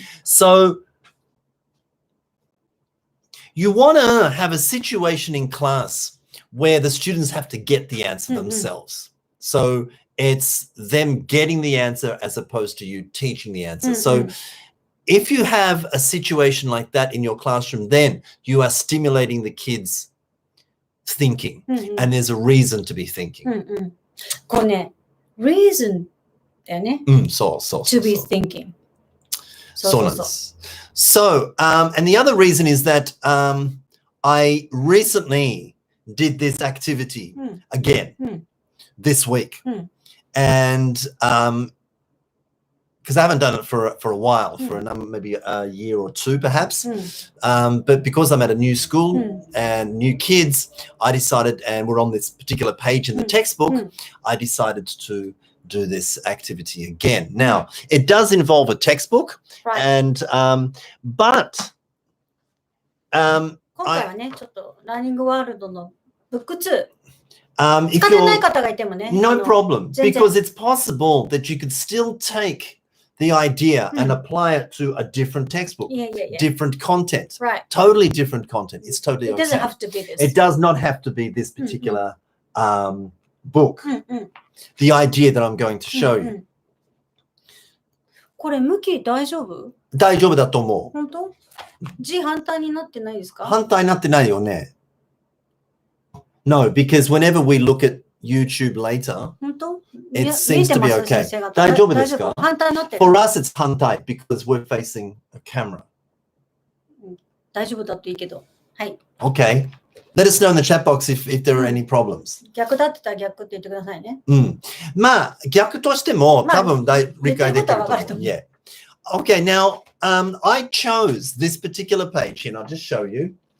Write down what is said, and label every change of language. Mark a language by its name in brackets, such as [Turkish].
[English] So you want to have a situation in class where the students have to get the answer themselves. So it's them getting the answer as opposed to you teaching the answer. So if you have a situation like that in your classroom, then you are stimulating the kids thinking, and there's a reason to be thinking. [Japanese] これね、reason だよね。 [English] to be thinking. So, and the other reason is that I recently did this activity again this week, and because I haven't done it for a while, for maybe a year or two perhaps, but because I'm at a new school and new kids, I decided, and we're on this particular page in the textbook, I decided to do this activity again. Now, it does involve a textbook, and but [Japanese] 今回はね、ちょっとラーニングワールドのブック2。 [English] if [Japanese] 使ってない方がいてもね。 [English] No problem, because it's possible that you could still take the idea and apply it to a different textbook, different content, totally different content. It's totally okay. It doesn't have to be this. It does not have to be this particular book. The idea that I'm going to show you. [Japanese] これ向き大丈夫？大丈夫だと思う。本当？字反対になってないですか？反対になってないよね。 [English] No, because whenever we look at YouTube later, it seems to be okay. [Japanese] 大丈夫ですか？反対になってる。 [English] For us, it's 反対 because we're facing a camera. [Japanese] 大丈夫だといいけど。はい。 [English] Okay. Let us know in the chat box if there are any problems. [Japanese] 逆だってたら逆って言ってくださいね。まあ、逆としても多分理解できると思う。 [English] Yeah. Okay, now I chose this particular page here, and I'll just show you.